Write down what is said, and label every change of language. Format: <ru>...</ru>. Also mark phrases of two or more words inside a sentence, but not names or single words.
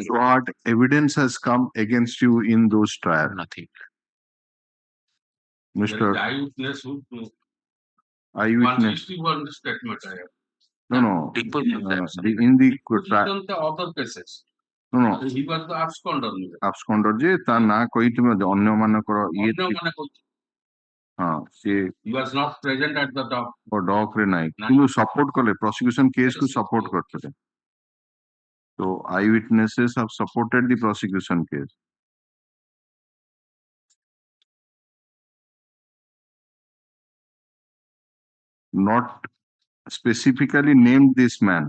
<en>What evidence has come against you in those trials? Nothing. Mr. Eyewitness who Eyewitness. 161 statement I have. No. In the trial. The other cases. No. He was the absconder.</en> <or>Absconder je ta na କହିଥିବ ଅନ୍ୟ ମାନଙ୍କର ଇଏ</or> <en>He was not present at the dock.</en> <or>ଡକ୍ ରେ ନାହିଁ କିନ୍ତୁ ସପୋର୍ଟ କଲେ</or> <en>prosecution case</en> <or>କୁ support କରିଥିଲେ.</or> <en>So eyewitnesses have supported the prosecution case. Not specifically named this man.</en>